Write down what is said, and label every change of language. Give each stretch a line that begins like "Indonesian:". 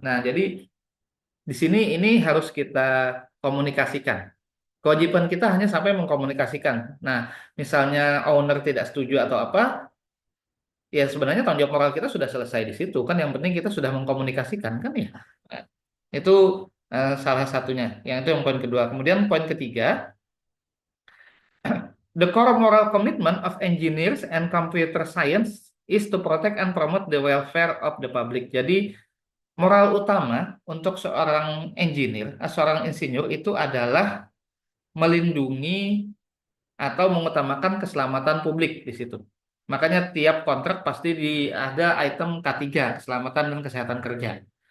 Indonesian: Nah, jadi di sini ini harus kita komunikasikan. Kewajiban kita hanya sampai mengkomunikasikan. Nah, misalnya owner tidak setuju atau apa, ya sebenarnya tanggung jawab moral kita sudah selesai di situ. Kan yang penting kita sudah mengkomunikasikan kan ya. Nah, itu salah satunya. Yang itu yang poin kedua. Kemudian poin ketiga,
English: the core moral commitment of engineers and computer science is to protect and promote the welfare of the public.
Indonesian: Jadi moral utama untuk seorang engineer, seorang insinyur itu adalah melindungi atau mengutamakan keselamatan publik di situ. Makanya tiap kontrak pasti ada item K3, keselamatan dan kesehatan kerja.